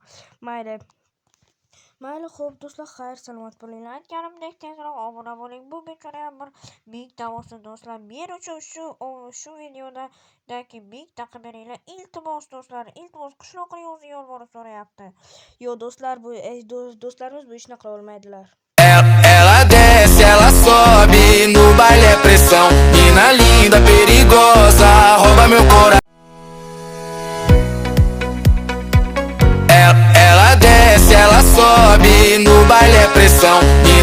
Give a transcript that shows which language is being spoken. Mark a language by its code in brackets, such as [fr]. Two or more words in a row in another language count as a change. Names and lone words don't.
[uz] Mayli, xo'p do'stlar, xayr, salomat bo'linglar. Aytganimdek tezroq obuna bo'ling. Bu bechorayam bir 1000 ta bo'lsin, do'stlar. Men uchun shu videodagi 1000 ta qilib beringlar. Iltimos, do'stlar, iltimos, qishloqqa yolvorib so'rayapti. Yo do'stlar, do'stlarimiz bu ishni qila olmaydilar. [pt] Ela desce, ela sobe, no baile é pressão. Mina linda, perigosa, rouba meu coração. Ela desce, ela sobe, no baile é pressão.